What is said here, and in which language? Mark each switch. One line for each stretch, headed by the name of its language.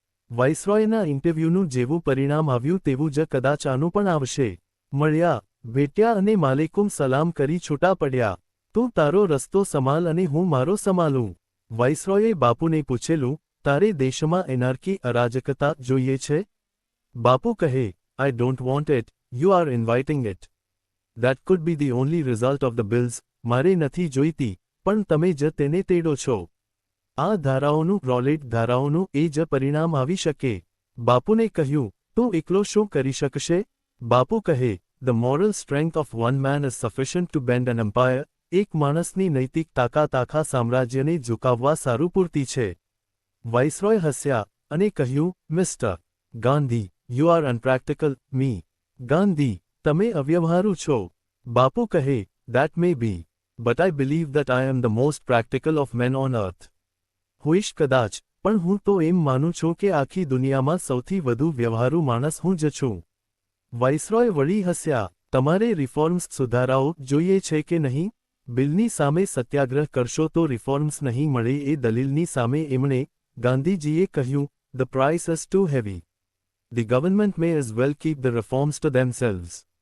Gujarati: વાઇસરોયના ઇન્ટરવ્યૂનું જેવું પરિણામ આવ્યું તેવું જ કદાચ આનું પણ આવશે. મળ્યા, ભેટ્યા અને માલેકુમ સલામ કરી છૂટા પડ્યા. તું તારો રસ્તો સંભાળ અને હું મારો સંભાળું. વાઇસરોયે બાપુને પૂછેલું, તારે દેશમાં એનાર્કી અરાજકતા જોઈએ છે? બાપુ કહે,
English: I don't want it, you are inviting it. That could be the only result of the bills.
Gujarati: મારે નથી જોઈતી, પણ તમે જ તેને તેડો છો. આ ધારાઓનું રોલેટ ધારાઓનું એ જ પરિણામ આવી શકે. બાપુને કહ્યું, તું એકલો શું કરી શકશે? બાપુ કહે,
English: The moral strength of one man is sufficient to bend an empire.
Gujarati: એક માણસની નૈતિક તાકાત આખા સામ્રાજ્યને ઝુકાવવા સારું પૂરતી છે. વાઇસરોય હસ્યા અને કહ્યું, mister Gandhi,
English: you are unpractical.
Gujarati: me. Gandhi, તમે અવ્યવહારુ છો. બાપુ કહે,
English: That may be. But I believe that I am the most practical of men on earth.
Gujarati: હોઈશ કદાચ, પણ હું તો એમ માનું છું કે આખી દુનિયામાં સૌથી વધુ વ્યવહારુ માણસ હું જ છું. વાઇસરોય વળી હસ્યા, તમારે રિફોર્મ્સ સુધારાઓ જોઈએ છે કે નહીં? બિલની સામે સત્યાગ્રહ કરશો તો રિફોર્મ્સ નહીં મળે એ દલીલની સામે એમણે, ગાંધીજીએ કહ્યું,
English: The price is too heavy. The government may as well keep the reforms to themselves.